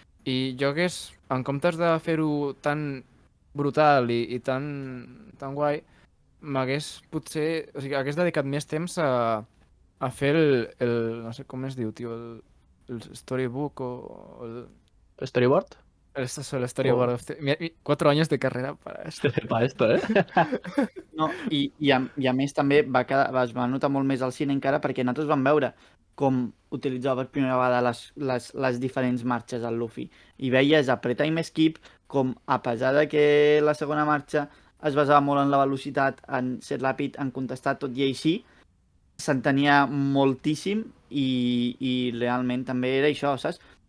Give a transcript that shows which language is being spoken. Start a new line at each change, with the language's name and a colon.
Catalan: I jo hagués, en comptes de fer-ho tan brutal i tan guai, m'hagués potser... O sigui, hagués dedicat més temps a fer no sé com es diu, tio, el storybook o
English: ¿Storyboard?
Catalan: el storyboard. O...
Spanish: Hostia, 4 años de carrera para esto. Para esto, ¿eh?
Catalan: No, i a més també es va notar molt més al cine encara perquè nosaltres vam veure com utilitzava per primera vegada les diferents marxes al Luffy. I veies a Pre-Time Skip com, a pesar de que la segona marxa es basava molt en la velocitat, en ser ràpid, en contestar tot i així, s'entenia moltíssim i realment també era això, saps?